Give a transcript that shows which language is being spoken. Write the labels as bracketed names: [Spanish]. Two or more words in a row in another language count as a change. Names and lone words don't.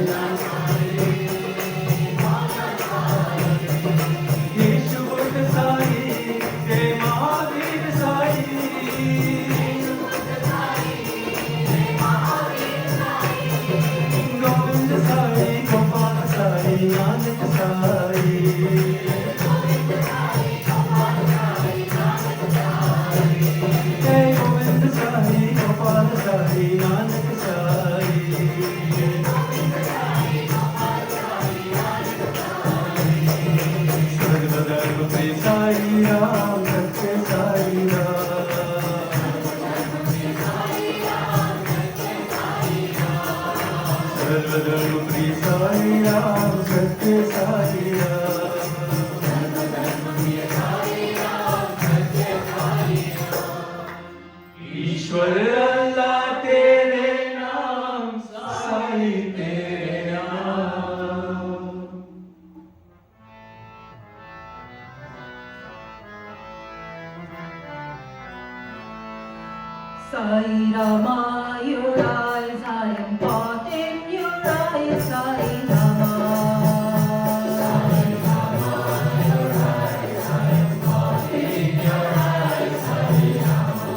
[Hindi] यीशु बुद्ध साईं, हे महावीर साईं, गोविंद साईं, गोपाल साईं, नानक साईं, हे गोविंद साईं, गोपाल साईं, नानक साईं, सर्वधर्म प्रिय साईं राम, सत्य साईं राम, सर्वधर्म प्रिय साईं राम, सत्य साईं राम, ईश्वर अल्लाह तेरे नाम, साईं तेरे नाम, [English] Sai Rama, your eyes, I am caught in your eyes, Sai Rama. Sai Rama, your eyes, I am caught in your eyes, Sai Rama.